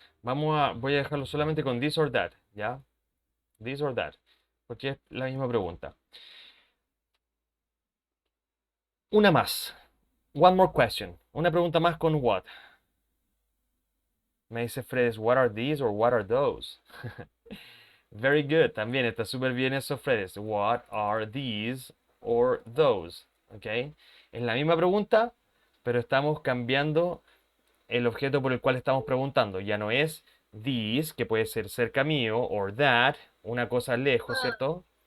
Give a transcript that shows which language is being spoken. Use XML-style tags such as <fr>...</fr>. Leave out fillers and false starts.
<es>Voy a dejarlo solamente con this or that, ¿ya? This or that, porque es la misma pregunta. Una más.</es> <en>One more question.</en> <es>Una pregunta más con what. Me dice</es> <en>Fredes, what are these or what are those? Very good.</en> <es>También está súper bien eso, Fredes.</es> <en>What are these or those?</en> <es>¿Ok? Es la misma pregunta, pero estamos cambiando el objeto por el cual estamos preguntando. Ya no es these, que puede ser cerca mío, or that, una cosa lejos, ¿cierto?</es>